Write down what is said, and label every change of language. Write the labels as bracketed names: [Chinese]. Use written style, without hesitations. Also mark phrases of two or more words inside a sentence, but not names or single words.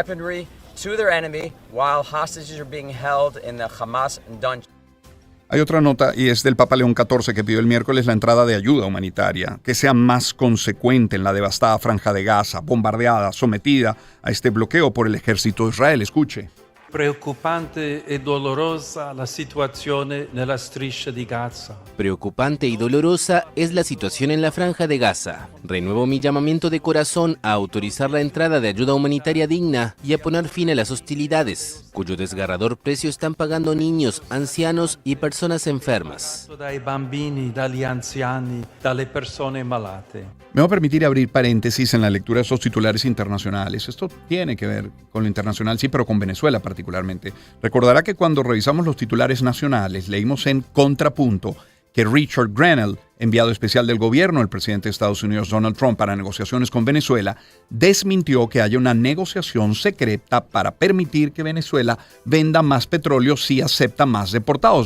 [Spanish] Hay otra nota y es del Papa León XIV que pidió el miércoles la entrada de ayuda humanitaria, que sea más consecuente en la devastada Franja de Gaza, bombardeada, sometida a este bloqueo por el ejército de Israel. Escuche. [Italian] Preoccupante e dolorosa la situazione nella striscia di Gaza. [Spanish] Preocupante y dolorosa es la situación en la Franja de Gaza. Renuevo mi llamamiento de corazón a autorizar la entrada de ayuda humanitaria digna y a poner fin a las hostilidades, cuyo desgarrador precio están pagando niños, ancianos y personas enfermas. [Italian] Dai bambini, dagli anziani, dalle persone malate. [Spanish] Me voy a permitir abrir paréntesis en la lectura de esos titulares internacionales. Esto tiene que ver con lo internacional, sí, pero con Venezuela particularmente. Recordará que cuando revisamos los titulares nacionales, leímos en contrapunto que Richard Grenell, enviado especial del gobierno del presidente de Estados Unidos Donald Trump para negociaciones con Venezuela, desmintió que haya una negociación secreta para permitir que Venezuela venda más petróleo si acepta más deportados.